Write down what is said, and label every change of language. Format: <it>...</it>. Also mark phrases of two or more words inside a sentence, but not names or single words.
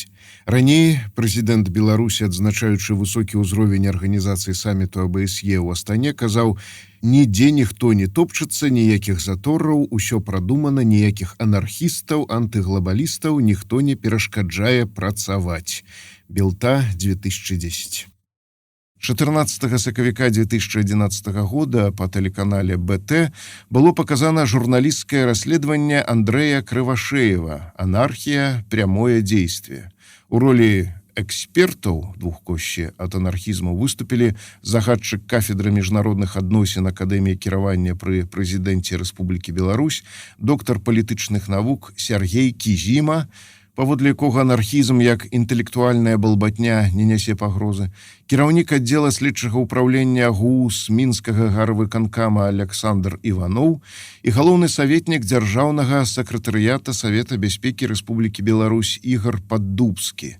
<be>Раней прэзідэнт Беларусі, адзначаючы высокі ўзровень арганізацыі саміту АБСЕ ў Астане, казаў: «Нідзе ніхто не топчацца, ніякіх затораў, усё прадумана, ніякіх анархістаў, антыглабалістаў, ніхто не перашкаджае працаваць». Белта, 2010.</be> <ru>14 сакавіка 2011 года по телеканале БТ было показано журналистское расследование Андрея Кривошеева «Анархия. Прямое действие».</ru> <be>У роли экспертаў двухкосці ад анархізму выступілі загадчык кафедры міжнародных адносін Акадэміі кіравання пры прэзідэнце Рэспублікі Беларусь, доктар палітычных навук Сергей Кізіма, паводле якога анархізм як інтэлектуальная балбатня не нясе пагрозы, кіраўнік аддзела следчага ўпраўлення ГУС мінскага гарвыканкама Александр Іваноў і галоўны саветнік дзяржаўнага сакратарыята Савета бяспекі Рэспублікі Беларусь Ігор Паддубскі.</be>